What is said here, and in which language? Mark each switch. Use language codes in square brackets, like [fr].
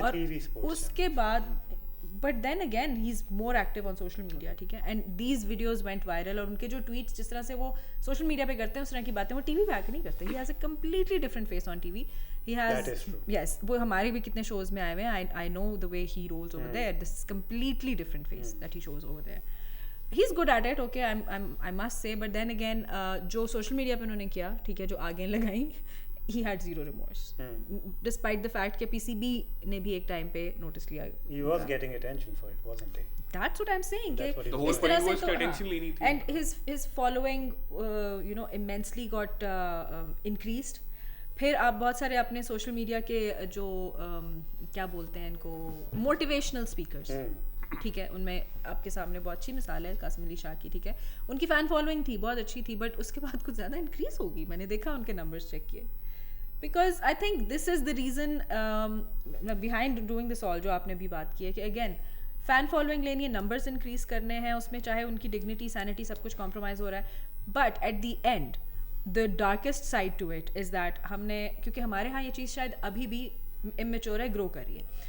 [ur] اور اس کے بعد [en] but then again he is more active on social media, [ur] ٹھیک ہے, [en] and these videos went viral, [ur] اور ان کے جو ٹویٹس جس طرح سے وہ سوشل میڈیا پہ کرتے ہیں اس طرح کی باتیں وہ ٹی وی پہ آ کے نہیں کرتے. [en] He has a completely different face on T V. He has, yes, [ur] وہ ہمارے بھی کتنے شوز میں آئے ہوئے ہیں. [en] I know the way he rolls over there. This is completely different face that he shows over there. He's good at it, okay, I must say, but then again [ur] جو social media پہ انہوں نے کیا, ٹھیک ہے, جو آگے لگائیں, [en] he had zero remorse, despite the fact [ur] کہ PCB نے بھی ایک ٹائم پہ نوٹس لیا. [en] He was getting attention for it, wasn't he? That's what I'm saying. The whole point was کہ attention لینی تھی. And his following immensely got increased. [ur] پھر آپ بہت سارے اپنے سوشل میڈیا کے جو کیا بولتے ہیں ان کو, موٹیویشنل اسپیکرس, ٹھیک ہے, ان میں آپ کے سامنے بہت اچھی مثال ہے قاسم علی شاہ کی, ٹھیک ہے, ان کی فین فالوئنگ تھی, بہت اچھی تھی, بٹ اس کے بعد کچھ زیادہ انکریز ہوگی. میں نے دیکھا ان کے نمبرز چیک کیے, [en] because I think this is the reason behind doing this all, [ur] جو آپ نے بھی بات کی ہے کہ اگین فین فالوئنگ لینی ہے, نمبرز انکریز کرنے ہیں, اس میں چاہے ان کی ڈگنیٹی سینٹی سب کچھ کمپرومائز ہو رہا ہے, [en] but at the end the darkest side to it is that [ur] ہم نے, کیونکہ ہمارے ہاں یہ چیز شاید ابھی بھی immature ہے, گرو کر رہی ہے.